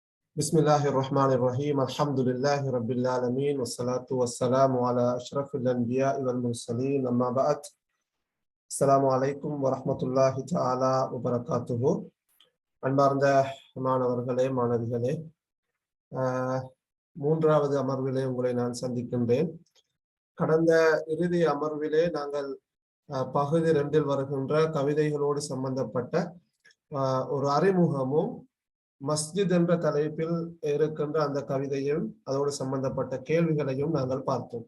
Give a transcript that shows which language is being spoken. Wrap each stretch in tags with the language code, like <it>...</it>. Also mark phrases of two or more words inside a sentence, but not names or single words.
<ar>بسم الله الرحمن الرحيم الحمد لله رب العالمين والصلاة والسلام على أشرف الأنبياء والمرسلين أما بعد السلام عليكم ورحمة الله تعالى وبركاته</ar> <ta>அன்பார்ந்த மாணவர்களே மாணவிகளே மூன்றாவது அமர்விலே உங்களை நான் சந்திக்கின்றேன். கடந்த இறுதி அமர்விலே நாங்கள் பகுதி 2 வருகின்ற கவிதைகளோடு சம்பந்தப்பட்ட ஒரு அறிமுகமும் மஸ்ஜித் என்ற தலைப்பில் இருக்கின்ற அந்த கவிதையும் அதோடு சம்பந்தப்பட்ட கேள்விகளையும் நாங்கள் பார்த்தோம்.</ta>